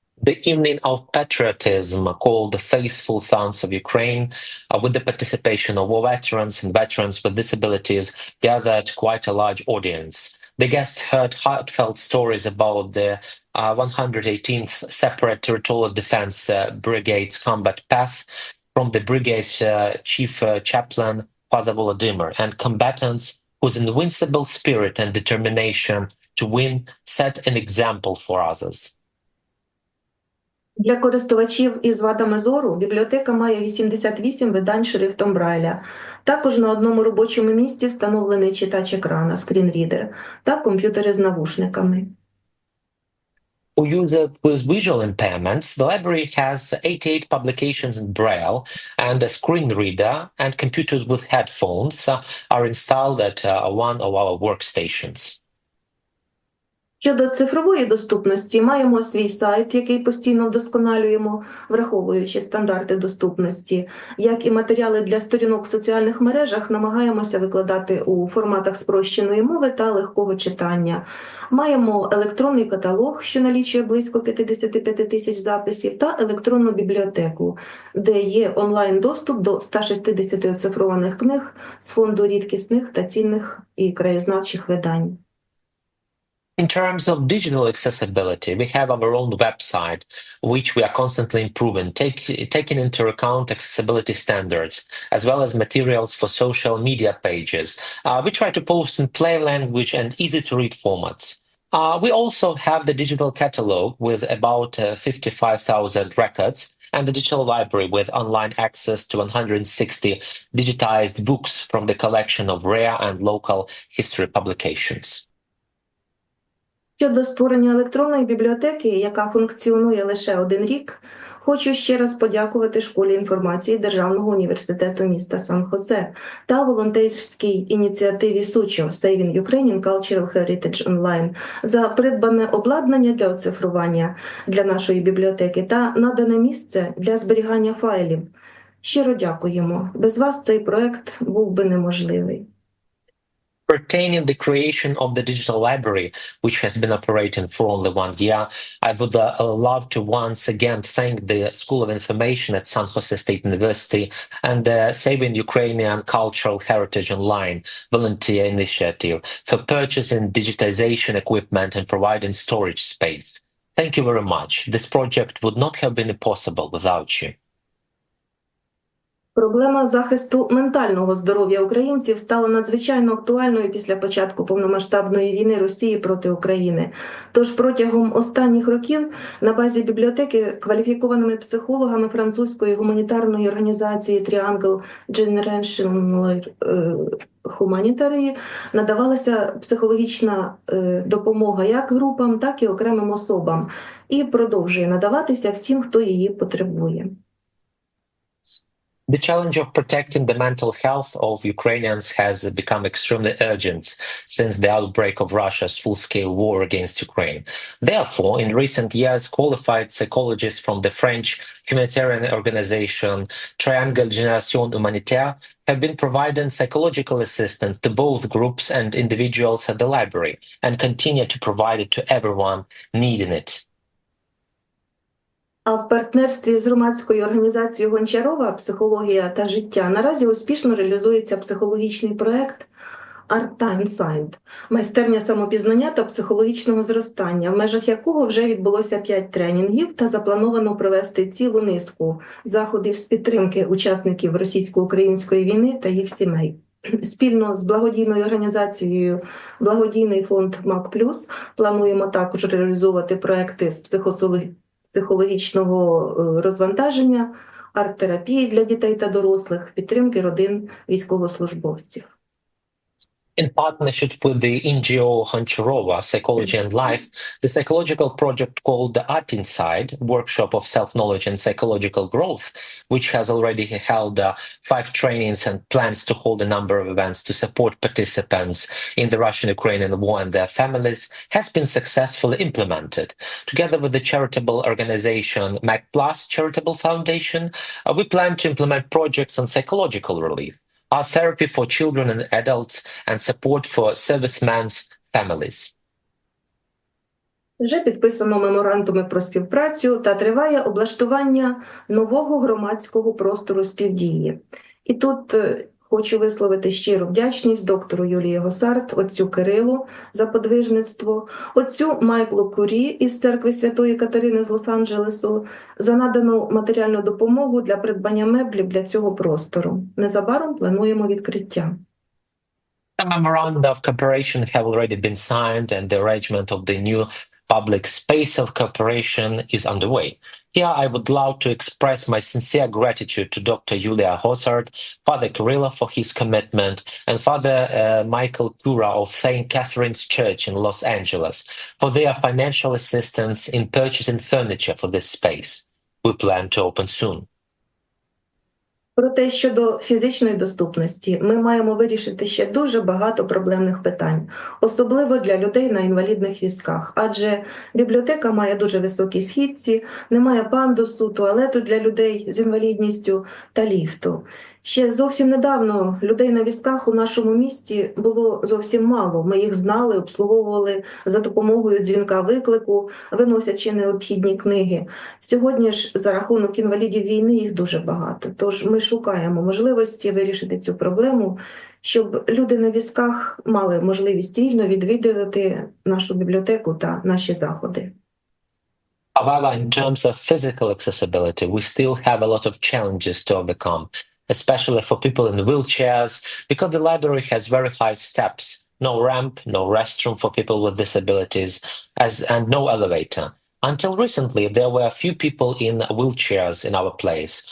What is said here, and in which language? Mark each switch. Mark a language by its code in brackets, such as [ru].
[en] The evening of patriotism, called the Faithful Sons of Ukraine, with the participation of war veterans and veterans with disabilities, gathered quite a large audience. The guests heard heartfelt stories about the 118th Separate Territorial Defense Brigade's combat path from the brigade's chief chaplain, Father Volodymyr, and combatants whose invincible spirit and determination to win set an example for others. [uk] Для користувачів із вадами зору бібліотека має 88 видань шрифтом Брайля. Також на одному робочому місці встановлений читач екрана, скрінрідер, та комп'ютери з навушниками. [en] For users with visual impairments, the library has 88 publications in Braille, and a screen reader and computers with headphones are installed at one of our workstations. [uk] Щодо цифрової доступності, маємо свій сайт, який постійно вдосконалюємо, враховуючи стандарти доступності. Як і матеріали для сторінок в соціальних мережах, намагаємося викладати у форматах спрощеної мови та легкого читання. Маємо електронний каталог, що налічує близько 55 тисяч записів, та електронну бібліотеку, де є онлайн-доступ до 160 оцифрованих книг з фонду рідкісних та цінних і краєзнавчих видань. [en] In terms of digital accessibility, we have our own website, which we are constantly improving, taking into account accessibility standards, as well as materials for social media pages. We try to post in plain language and easy-to-read formats. We also have the digital catalog with about 55,000 records and the digital library with online access to 160 digitized books from the collection of rare and local history publications. [uk] Щодо створення електронної бібліотеки, яка функціонує лише 1 рік, хочу ще раз подякувати Школі інформації Державного університету міста Сан-Хосе та волонтерській ініціативі СУЧО Saving Ukrainian Cultural Heritage Online за придбане обладнання для оцифрування для нашої бібліотеки та надане місце для зберігання файлів. Щиро дякуємо. Без вас цей проект був би неможливий. [en] Pertaining the creation of the digital library, which has been operating for only 1 year, I would love to once again thank the School of Information at San Jose State University and the Saving Ukrainian Cultural Heritage Online volunteer initiative for purchasing digitization equipment and providing storage space. Thank you very much. This project would not have been possible without you. [uk] Проблема захисту ментального здоров'я українців стала надзвичайно актуальною після початку повномасштабної війни Росії проти України. Тож протягом останніх років на базі бібліотеки кваліфікованими психологами французької гуманітарної організації Triangle Generational Humanitary надавалася психологічна допомога як групам, так і окремим особам. І продовжує надаватися всім, хто її потребує. [en] The challenge of protecting the mental health of Ukrainians has become extremely urgent since the outbreak of Russia's full-scale war against Ukraine. Therefore, in recent years, qualified psychologists from the French humanitarian organization Triangle Génération Humanitaire have been providing psychological assistance to both groups and individuals at the library and continue to provide it to everyone needing it. [uk] А в партнерстві з громадською організацією «Гончарова. Психологія та життя» наразі успішно реалізується психологічний проект «Art Inside» – майстерня самопізнання та психологічного зростання, в межах якого вже відбулося 5 тренінгів та заплановано провести цілу низку заходів з підтримки учасників російсько-української війни та їх сімей. Спільно з благодійною організацією «Благодійний фонд МАК+» плануємо також реалізовувати проекти з психологічного розвантаження, арт-терапії для дітей та дорослих, підтримки родин військовослужбовців. [en] In partnership with the NGO Honcharova Psychology and Life, the psychological project called the Art Inside, Workshop of Self-Knowledge and Psychological Growth, which has already held 5 trainings and plans to hold a number of events to support participants in the Russian-Ukrainian war and their families, has been successfully implemented. Together with the charitable organization MAC Plus Charitable Foundation, we plan to implement projects on psychological relief, art therapy for children and adults, and support for servicemen's families. [uk] Вже підписано меморандуми про співпрацю та триває облаштування нового громадського простору співдії. І тут хочу висловити щиру вдячність доктору Юлії Госарт, отцю Кирилу за подвижництво, отцю Майклу Курі із церкви Святої Катерини з Лос-Анджелесу за надану матеріальну допомогу для придбання меблів для цього простору. Незабаром плануємо відкриття. [en] A memorandum of cooperation have already been signed and the arrangement of the new public space of cooperation is underway. Here I would love to express my sincere gratitude to Dr. Yulia Hosart, Father Kirilla for his commitment, and Father Michael Kura of St. Catherine's Church in Los Angeles for their financial assistance in purchasing furniture for this space. We plan to open soon. [uk] Проте щодо фізичної доступності ми маємо вирішити ще дуже багато проблемних питань, особливо для людей на інвалідних візках, адже бібліотека має дуже високі східці, немає пандусу, туалету для людей з інвалідністю та ліфту. Ще зовсім недавно людей на візках у нашому місті було зовсім мало. Ми їх знали, обслуговували за допомогою дзвінка виклику, виносячи необхідні книги. Сьогодні ж за рахунок інвалідів війни їх дуже багато. Тож ми шукаємо можливості вирішити цю проблему щоб люди на візках мали можливість вільно відвідувати нашу бібліотеку та наші заходи. [en] However, in terms of physical accessibility, we still have a lot of challenges to overcome, especially for people in wheelchairs, because the library has very high steps, no ramp, no restroom for people with disabilities, and no elevator. Until recently, there were a few people in wheelchairs in our place.